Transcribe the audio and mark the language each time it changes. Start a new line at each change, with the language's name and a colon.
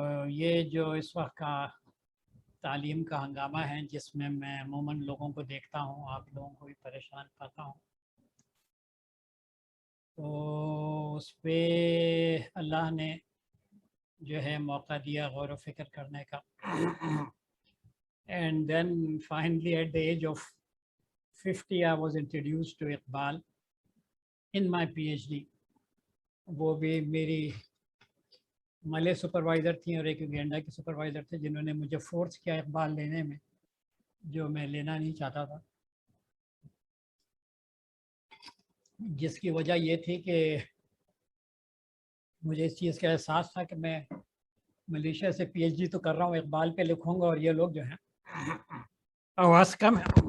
Hindi: ये जो इस वक्त का तालीम का हंगामा है जिसमें मैं अमूमन लोगों को देखता हूँ, आप लोगों को भी परेशान पाता हूँ, तो उस पर अल्लाह ने जो है मौका दिया गौर व फिक्र करने का.
English: And then finally at the age of 50 I was introduced to Iqbal in my PhD.
Hindi: वो भी मेरी मले सुपरवाइज़र थी और एक युगेंडा के सुपरवाइज़र थे जिन्होंने मुझे फोर्स किया इकबाल लेने में, जो मैं लेना नहीं चाहता था, जिसकी वजह ये थी कि मुझे इस चीज़ का एहसास था कि मैं मलेशिया से PhD तो कर रहा हूँ, इकबाल पे लिखूँगा और ये लोग जो हैं आवाज़ कम है.